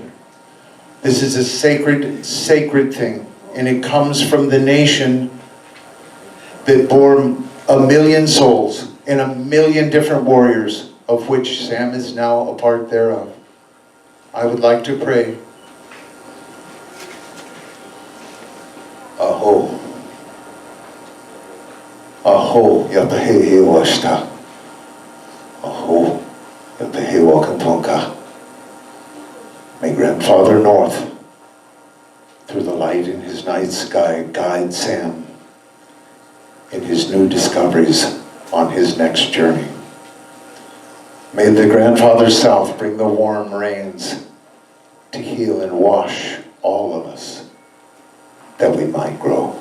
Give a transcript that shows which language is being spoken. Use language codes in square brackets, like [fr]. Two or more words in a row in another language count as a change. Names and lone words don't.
[en] This is a sacred, sacred thing, and it comes from the nation that bore 1 million souls and 1 million different warriors, of which Sam is now a part thereof. I would like to pray. [lkt] Aho. Aho, yatahe washta. Aho, yatahe wakantonka. [en] May Grandfather North, through the light in his night sky, guide Sam in his new discoveries on his next journey. May the Grandfather South bring the warm rains to heal and wash all of us, that we might grow.